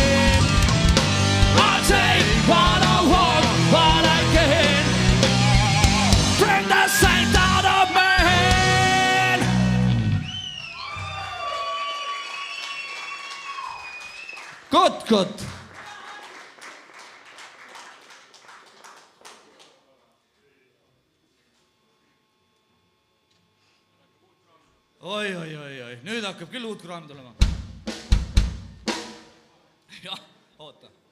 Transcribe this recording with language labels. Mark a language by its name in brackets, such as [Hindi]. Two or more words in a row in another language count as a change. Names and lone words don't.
[English] I take what I want, what I get. Bring the same out of me. Good. [Estonian] Oi, nüüd hakkab küll uut kraami tulema. Jah, oota.